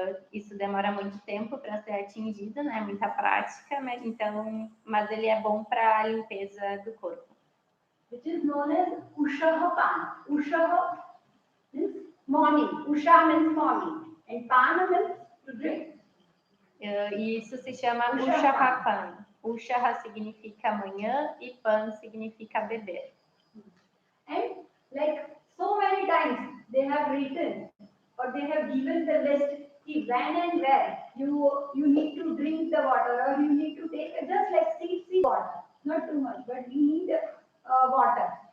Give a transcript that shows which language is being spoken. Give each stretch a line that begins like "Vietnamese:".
Portuguese: Isso demora muito tempo para ser atingido, né? Muita prática, mas ele é bom para a limpeza do corpo.
English: Which is known as Ushaha Pan. Ushaha means morning. Usha means morning. And Pan means to drink.
Portuguese: E isso se chama Ushaha Pan. Ushaha significa manhã e Pan significa beber.
English: And like so many times they have written or they have given the list when and where you need to drink the water or you need to take just like sip water, not too much, but you need water.